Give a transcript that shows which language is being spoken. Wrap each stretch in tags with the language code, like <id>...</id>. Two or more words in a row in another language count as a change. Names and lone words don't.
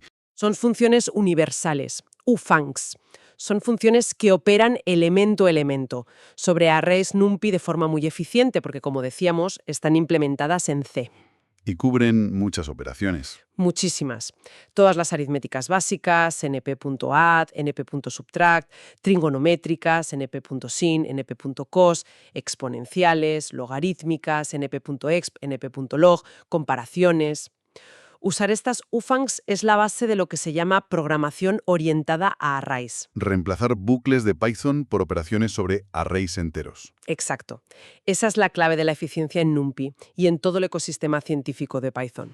<es>Son funciones universales, ufuncs. Son funciones que operan elemento a elemento sobre arrays NumPy de forma muy eficiente porque, como decíamos, están implementadas en C. Y cubren muchas operaciones. Muchísimas. Todas las aritméticas básicas, np.add, np.subtract, trigonométricas, np.sin, np.cos, exponenciales, logarítmicas, np.exp, np.log, comparaciones. Usar estas ufuncs es la base de lo que se llama programación orientada a arrays. Reemplazar bucles de Python por operaciones sobre arrays enteros. Exacto. Esa es la clave de la eficiencia en NumPy y en todo el ecosistema científico de Python.</es>